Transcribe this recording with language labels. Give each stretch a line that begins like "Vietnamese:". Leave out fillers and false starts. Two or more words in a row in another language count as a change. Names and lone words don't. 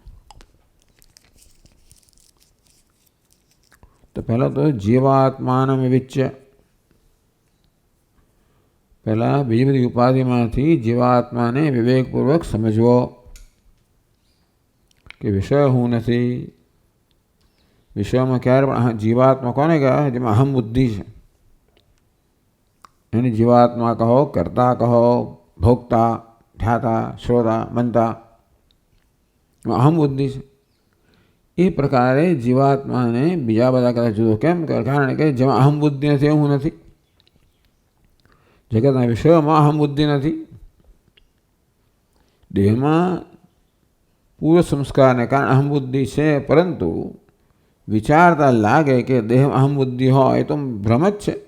Gujarati: તો પહેલાં તો
Sanskrit: जीवात्मानं विविच्य,
Gujarati: પહેલાં બીજી બધી ઉપાધિમાંથી જીવાત્માને વિવેકપૂર્વક સમજવો કે વિષય હું નથી. વિષયમાં ક્યારે પણ જીવાત્મા કોને કહેવાય? જેમાં અહમ બુદ્ધિ છે એને જીવાત્મા કહો, કર્તા કહો, ભોગતા, ધ્યાતા, શ્રોતા, મનતા, અહમ બુદ્ધિ છે. એ પ્રકારે જીવાત્માને બીજા બધા કદાચ જુદો કેમ? કારણ કે જેમાં અહમ બુદ્ધિ નથી એવું નથી. જગતના વિષયોમાં અહમ બુદ્ધિ નથી. દેહમાં પૂર્વ સંસ્કારને કારણે અહમ બુદ્ધિ છે, પરંતુ વિચારતા લાગે કે દેહમાં અહમ બુદ્ધિ હોય એ તો ભ્રમ જ છે.